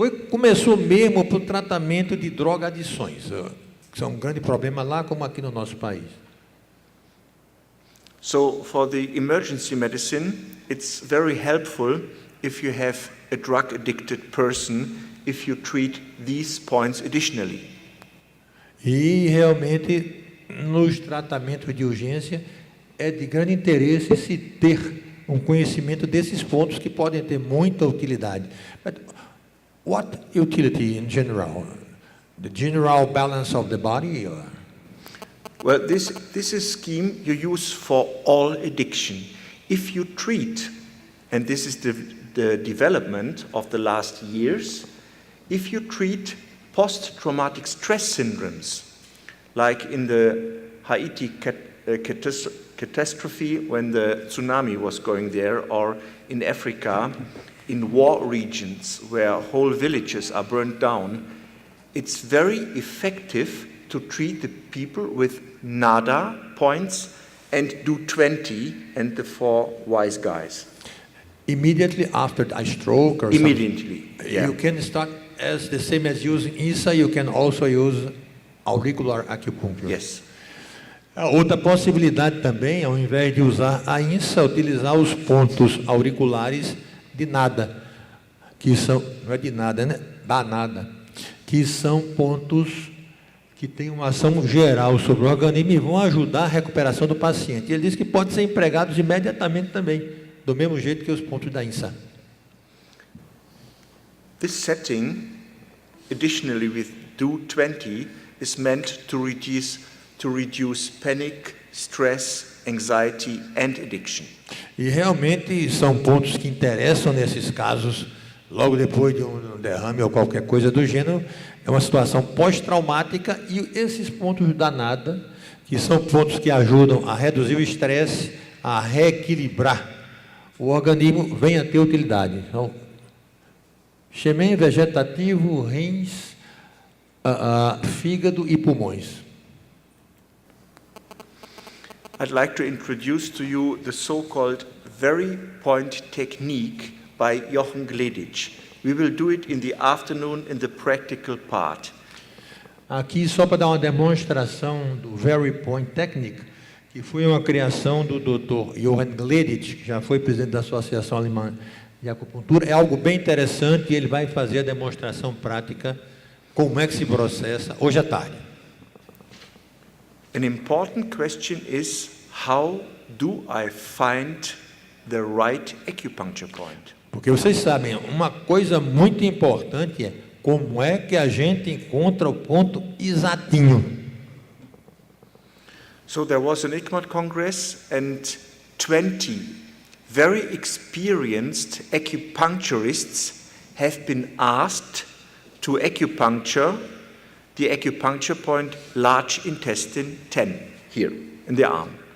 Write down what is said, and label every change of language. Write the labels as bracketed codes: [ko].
[pt] Começou mesmo para o tratamento de drogadições, que são um grande problema lá como aqui no nosso país. [en] So for the emergency medicine, it's very helpful if you have a drug addicted person, if you treat these points additionally. E realmente nos tratamentos de urgência é de grande interesse se ter um conhecimento desses pontos que podem ter muita utilidade. But what utility in general? The general balance of the body? Or? Well, this is a scheme you use for all addiction. If you treat, and this is the development of the last years, if you treat post-traumatic stress syndromes, like in the Haiti catastrophe when the tsunami was going there, or in Africa, in war regions where whole villages are burned down, it's very effective to treat the people with NADA points and do 20 and the 4 wise guys. Immediately after a stroke or Immediately, something, yeah. you can start as the same as using INSA, you can also use auricular acupuncture. Yes. [pt] A outra possibilidade também, ao invés de usar a INSA, utilizar os pontos auriculares de NADA, que são, não é de nada, né? Da NADA, que são pontos que têm uma ação geral sobre o organismo e vão ajudar a recuperação do paciente. Ele diz que podem ser empregados imediatamente também, do mesmo jeito que os pontos da INSA. [en] This setting, additionally with do 20, is meant to reduce panic, stress, anxiety and addiction. [pt] E realmente são pontos que interessam nesses casos, logo depois de um derrame ou qualquer coisa do gênero, é uma situação pós-traumática e esses pontos da NADA, que são pontos que ajudam a reduzir o estresse, a reequilibrar o organismo, vem a ter utilidade. Então, Xemen vegetativo, rins, fígado e pulmões. [en] I'd like to introduce to you the so-called very point technique by Jochen Gleditsch. We will do it in the afternoon in the practical part. [pt] Aqui, só para dar uma demonstração do Very Point Technique, que foi uma criação do Dr. Jochen Gleditsch, que já foi presidente da Associação Alemã de Acupuntura. É algo bem interessante e ele vai fazer a demonstração prática, como é que se processa, hoje à tarde. [en] An important question is, how do I find the right acupuncture point? [pt] Porque vocês sabem, uma coisa muito importante é como é que a gente encontra o ponto exatinho. [en] So there was an ICMAT Congress and 20 very experienced acupuncturists have been asked to acupuncture the acupuncture point large intestine 10 here in the arm.